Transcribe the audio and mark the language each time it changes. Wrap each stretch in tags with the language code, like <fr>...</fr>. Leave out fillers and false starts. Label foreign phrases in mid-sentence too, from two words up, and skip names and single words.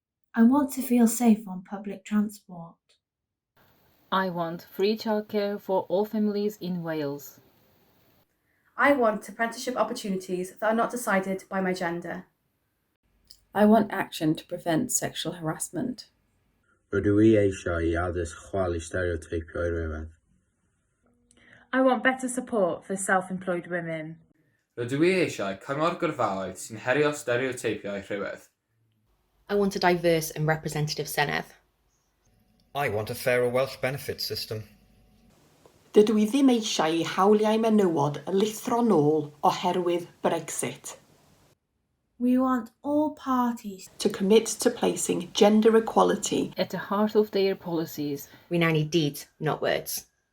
<en>I want to feel safe on public transport. I want free childcare for all families in Wales. I want apprenticeship opportunities that are not decided by my gender. I want action to prevent sexual harassment.</en> <cy>Rydw i eisiau I addysg chwalu stereoteipio'r rhywedd.</cy> <en>I want better support for self-employed women.</en> <cy>Rydw i eisiau cyngor gyrfaoedd sy'n herio stereoteipiau rhywedd.</cy> <en>I want a diverse and representative Senedd. I want a fairer Welsh benefit system.</en> <cy>Dydw i ddim eisiau I hawliau menywod y lithro nôl oherwydd Brexit.</cy> <en>We want all parties To commit to placing gender equality At the heart of their policies. We now need deeds, not words.</en>